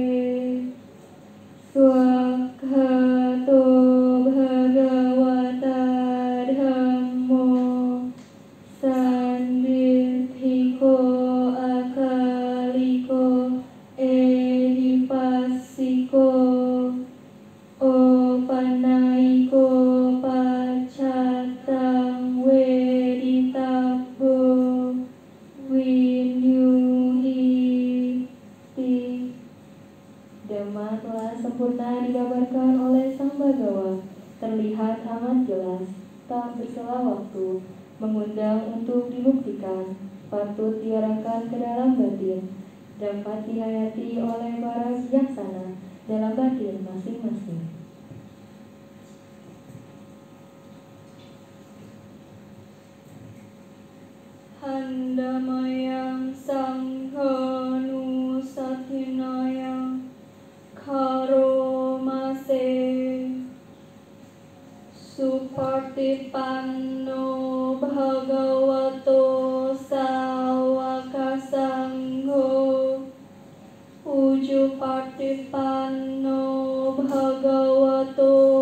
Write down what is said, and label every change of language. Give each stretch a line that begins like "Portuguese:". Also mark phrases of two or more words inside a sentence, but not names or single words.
Pali: Swakhato Bhagavata Dhammo Sandithiko Akaliko Edipasiko Opanaiko Pacatang Weditabo Winyuhiti.
Indonesian: Dhamma telah sempurna digambarkan oleh Sang Bhagawa, terlihat amat jelas, tak bersela waktu, mengundang untuk dibuktikan, patut diarahkan ke dalam batin, dapat dihayati oleh para bijaksana dalam batin masing-masing.
Pali: Handamayang Sanghanusatinayang Karomase Supartipanno Bhagavato Sawakasangho Ujupartipanno Bhagavato